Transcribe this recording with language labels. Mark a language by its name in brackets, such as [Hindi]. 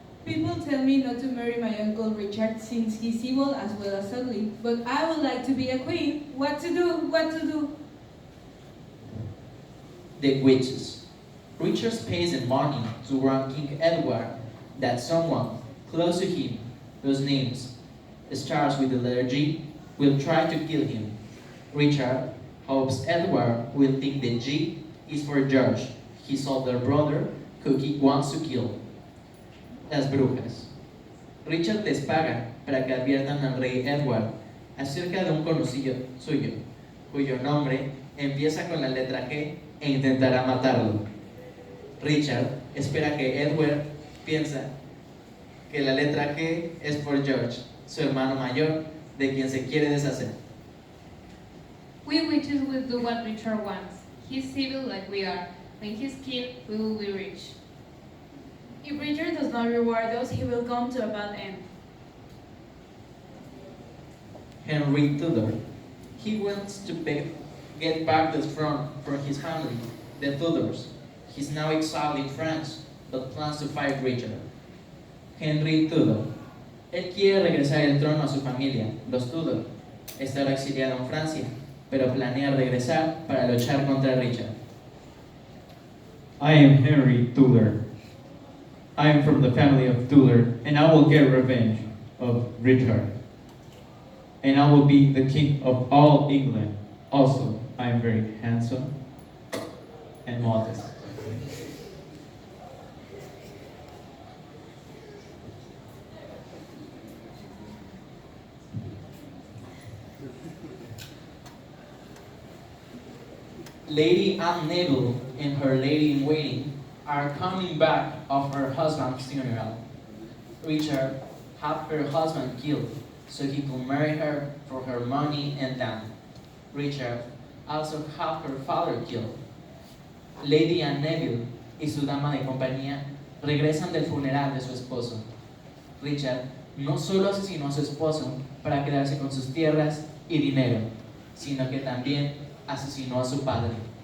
[English] People tell me not to marry my uncle Richard since he's evil as well as ugly, but I would like to be a queen. What to do? What to do? The witches. Richard pays the money to warn King Edward that someone close to him, whose name starts with the letter G, will try to kill him. Richard hopes Edward will think the G is for George, his older brother, who he wants to kill. [Spanish] Las brujas. Richard les paga para que adviertan al rey Edward acerca de un conocido suyo, cuyo nombre empieza con la letra G e intentará matarlo. Richard espera que Edward piensa que la letra G es por George, su hermano mayor, de quien se quiere deshacer. [English] We witches will do what Richard wants. He's civil like we are. When he's king, we will be rich. If Richard does not reward us, he will come to a bad end. Henry Tudor. He wants to get back the throne for his family, the Tudors. He's now exiled in France, but plans to fight Richard. [Spanish] Henry Tudor. Él quiere regresar el trono a su familia, los Tudor. Estará exiliado en Francia, pero planea regresar para luchar contra Richard. [English] I am Henry Tudor. I am from the family of Tudor, and I will get revenge of Richard. And I will be the king of all England. Also, I am very handsome and modest. Lady Anne Neville and her lady-in-waiting are coming back of her husband's funeral. Richard had her husband killed so he could marry her for her money and land. Richard also had her father killed. [Spanish] Lady Anne Neville y su dama de compañía regresan del funeral de su esposo. Richard no solo asesinó a su esposo para quedarse con sus tierras y dinero, sino que también asesinó a su padre.